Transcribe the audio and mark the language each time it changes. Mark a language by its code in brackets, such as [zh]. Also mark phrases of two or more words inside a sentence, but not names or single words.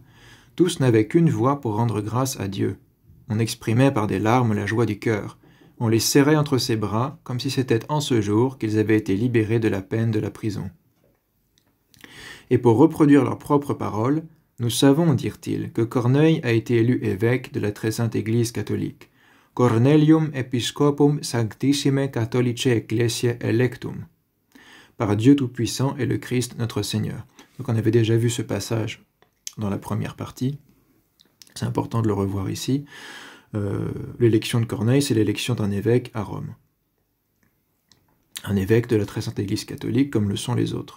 [fr] Tous n'avaient qu'une voix pour rendre grâce à Dieu. On exprimait par des larmes la joie du cœur. On les serrait entre ses bras, comme si c'était en ce jour qu'ils avaient été libérés de la peine de la prison. Et pour reproduire leurs propres paroles, nous savons, dirent-ils, que Corneille a été élu évêque de la très sainte Église catholique. [la] Cornelium episcopum sanctissime catholicae ecclesiae electum. [fr] Par Dieu Tout-Puissant et le Christ notre Seigneur. Donc on avait déjà vu ce passage dans la première partie. C'est important de le revoir ici. L'élection de Corneille, c'est l'élection d'un évêque à Rome. Un évêque de la très sainte Église catholique, comme le sont les autres.